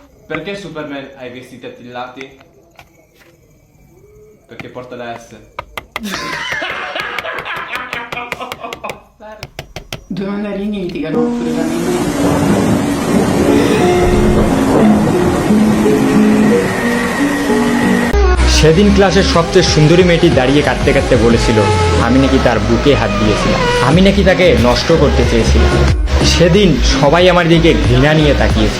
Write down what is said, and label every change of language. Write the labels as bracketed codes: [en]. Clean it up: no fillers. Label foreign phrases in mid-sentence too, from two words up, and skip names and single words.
[it] Perché Superman ha i vestiti attillati? Perché porta la S. Due mandarini litigano furiosamente. [bn] সেদিন ক্লাসের সবচেয়ে সুন্দরী মেয়েটি দাঁড়িয়ে কাঁদতে কাঁদতে বলেছিল আমি নাকি তার বুকে হাত দিয়েছিলাম, আমি নাকি তাকে নষ্ট করতে চেয়েছিলাম। সেদিন সবাই আমার দিকে ঘৃণা নিয়ে তাকিয়েছিল।